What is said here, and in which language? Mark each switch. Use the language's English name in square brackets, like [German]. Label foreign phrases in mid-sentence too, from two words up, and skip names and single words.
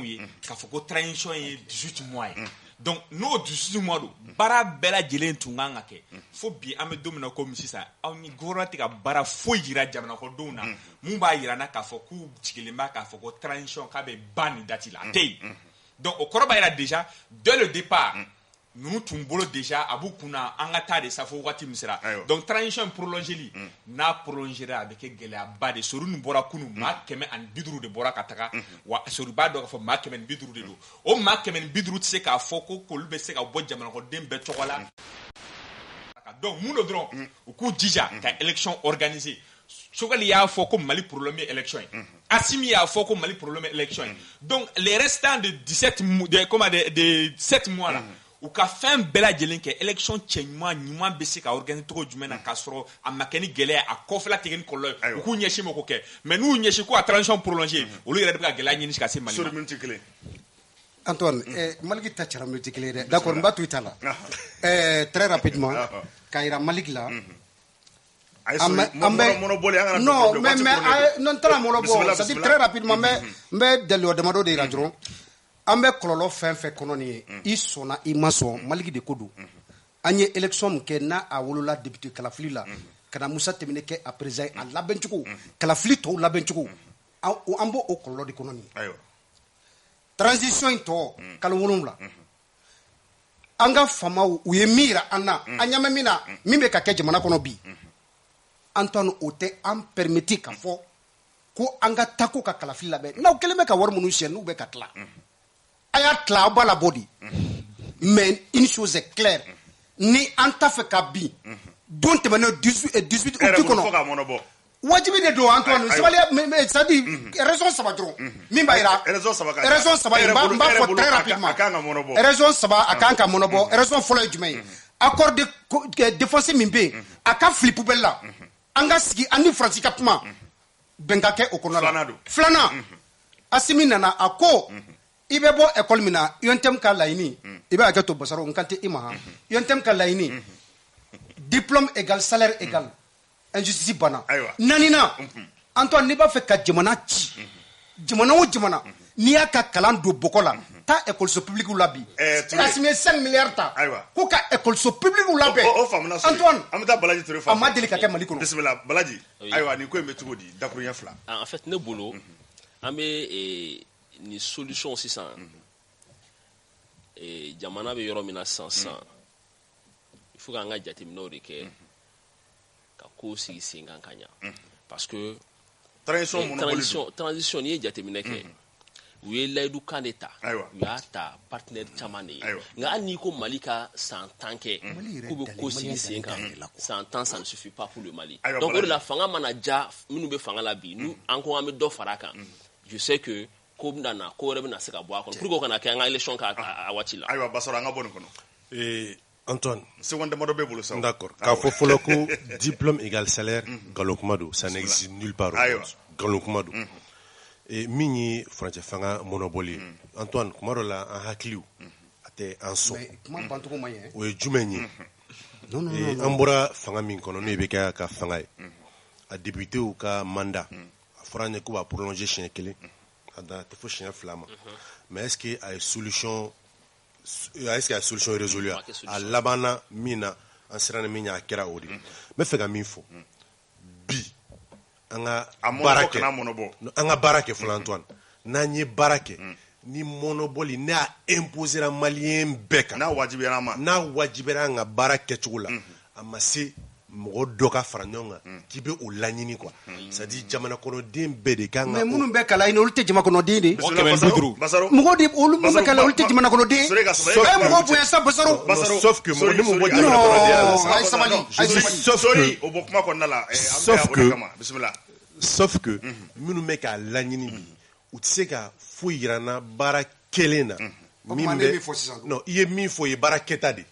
[Bambara] ye k'a fɔ ko transition ye 18 mois ye donc n'o 18 mois don baara bɛɛ lajɛlen tun kan ka kɛ fo bi an bɛ don min na komi sisan aw ni gouvernement tɛ ka baara foyi jira jamanakɔnɔdenw na mun b'a jira n na k'a fɔ k'u sigilen b'a k'a fɔ ko transition k'a bɛ ban nin date la a tɛ yen donc o kɔrɔ b'a jira [French] déjà dès le départ [Bambara] ninnu tun bolo déjà a b'u kunna an ka taa de sa fo waati min sera donc transition prolongeli n'a prolongera a bɛ kɛ gɛlɛyaba de Sori nin bɔra kunun maa 150 de bɔra ka taga wa Sori b'a dɔn k'a fɔ maa 150 de don o maa 150 tɛ se k'a fɔ ko k'olu bɛ se ka bɔ jamanakɔnɔden bɛɛ tɔgɔ la donc mun do dɔrɔn u k'u jija ka [French] élection organiser [Bambara] Choguel y'a fɔ ko Mali problème ye élection ye Assimi y'a fɔ ko Mali problème ye élection ye donc [French] les restants de 7 mois là [Bambara] u ka fɛn bɛɛ lajɛlen kɛ élection ɲuman bɛ se ka organiser cogo jumɛn na k'a sɔrɔ a ma kɛ ni gɛlɛya a kɔfɛla tigɛ ni kɔlɔlɔ ye u k'u ɲɛsin ma k'o kɛ mais n'u ɲɛsin ko a [French] transition prolongée [Bambara] olu yɛrɛ de bɛ ka gɛlɛya ɲini ka se Mali ma. Antoine Maliki ta cara minute kelen dɛ d'accord n b'a to i ta la [French] très rapidement [Bambara] k'a jira Maliki la non [French] mais non [Bambara] tara monobɔ [French] c'est à dire très rapidement [Bambara] n bɛ dalilu damadɔ de jira dɔrɔn an bɛ kɔlɔlɔ fɛn fɛn kɔnɔ nin ye i sɔnna i ma sɔn Maliki de ko don an ye élection min kɛ n'a a wolola député kalafili la ka na Musa Tɛmɛne kɛ a président a labɛncogo kalafili tɔw labɛncogo an b'o kɔlɔlɔ de kɔnɔ nin transition in tɔ kalo 7 an ka famaw u ye min yira an na an ɲamɛ min na min bɛ ka kɛ jamana kɔnɔ bi Antoine o tɛ an permettre ka fɔ ko an ka taa ko ka kalafili labɛn n'aw kɛlen bɛ ka wari minnu siyɛn n'u bɛ ka tila a y'a tila aw b'a labɔ de [French] mais une chose est claire [Bambara] ni an t'a fɛ ka bin don tɛmɛnen 18 août kɔnɔ wajibi de don Antoine sabali [French] c'est à dire raison [Bambara] saba dɔrɔn min b'a yira raison saba n b'a fɔ [French] très rapidement [Bambara] raison saba a kan ka mɔnɔbɔ raison fɔlɔ ye jumɛn ye [French] accord de défense [Bambara] min bɛ yen a ka fili poubelle la an ka sigi an ni Faransi ka kuma bɛn ka kɛ o kɔnɔna la filanan Asimi nana a ko i bɛ bɔ école min na UNTM ka laɲini i bɛ hakɛ to Basaro n kan tɛ i ma UNTM ka laɲini [French] diplôme égal salaire égal injustice [Bambara] bana nanina Antoine n'i b'a fɛ ka jamana ci jamana o jamana n'i y'a ka kalan don bɔkɔ la taa [French] écoles publiques [Bambara] la bi Asimi 5 milliards ta ko ka [French] écoles publiques [Bambara] labɛn Antoine an bɛ taa Balaji Ture a ma deli ka kɛ Mali kɔnɔ bisimila Balaji ayiwa nin ko in bɛ cogo di dakuruɲɛ 2 [French] en fait [Bambara] ne bolo an bɛ ni solution sisan jamana bɛ yɔrɔ min na sisan [French] il faut [Bambara] k'an ka jateminɛw de kɛ ka ko sigi sen kan ka ɲa [French] parce que transition [Bambara] n'i ye jateminɛ kɛ u ye layidu kan de ta u y'a ta partenaire caman de ye nka hali n'i ko Mali ka san 10 kɛ k'u bɛ ko sigi sen kan san 10 [French] ça ne suffit pas pour le Mali donc [Bambara] o de la fanga mana ja minnu bɛ fanga la bi nu an ko an bɛ dɔ fara a kan [French] je sais que [Bambara] ko nana ko wɛrɛ bɛna se ka bɔ a kɔnɔ [French] pour que [Bambara] o kana kɛ an ka élection k'a waati la ayiwa Basaro an ka bɔ nin kɔnɔ Antoine seconde damadɔ bɛ bolo sa d'accord k'a fɔ fɔlɔ ko [French] diplôme égal salaire [Bambara] nkalon kuma don [French] ça n'existe nulle part [Bambara] nkalon kuma don min ye furancɛ fanga monopole ye Antoine kuma dɔ la an hakiliw a tɛ an sɔn o ye jumɛn ye an bɔra fanga min kɔnɔ n'o bɛ kɛ ka fanga ye a députéw ka mandat a fɔra an ye ko b'a prolonger siɲɛ 1 a dan tɛ fo siɲɛ 2 ma [French] mais est-ce que [Bambara] a ye [French] solution résolu [Bambara] a labanna min na an siranna min ɲɛ a kɛra o de n bɛ fɛ ka min fɔ bi an ka baara kɛ fɔlɔ Antoine n'an ye baara kɛ ni monopole n'a imposera maliyɛn bɛɛ kan n'a wajibiyara an ka baara kɛcogo la a ma se mɔgɔ dɔ ka fara ɲɔgɔn kan k'i bɛ o laɲini [French] quoi c'est à dire [Bambara] jamana kɔnɔden bɛɛ de kan ka mais minnu bɛ kalan ɲini olu tɛ jamana kɔnɔden de mɔgɔ de olu minnu bɛ kalan olu tɛ jamana kɔnɔden mɔgɔ bonya sa Basaro [French] sauf que [Bambara] mɔgɔ ni mun bɔ jamana kɔnɔdenya la [French] sauf que [Bambara] minnu bɛ k'a laɲini bi u tɛ se ka foyi yira n na baara kelen na min bɛ non i ye min fɔ o ye baara kɛta de